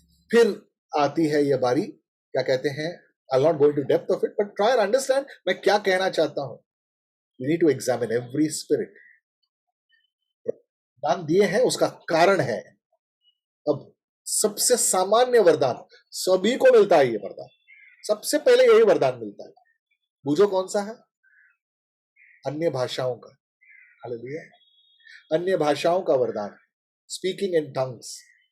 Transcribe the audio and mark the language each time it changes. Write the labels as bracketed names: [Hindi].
[Hindi] फिर आती है ये बारी, क्या कहते हैं, [English] I'll not go into depth of it, but try and understand [Hindi] मैं क्या कहना चाहता हूं। [English] You need to examine every spirit। [Hindi] दान दिए हैं उसका कारण है। अब सबसे सामान्य वरदान सभी को मिलता है, ये वरदान सबसे पहले यही वरदान मिलता है। बूझो कौन सा है? अन्य भाषाओं का। हालेलुया। अन्य भाषाओं का वरदान, [English] Speaking in tongues.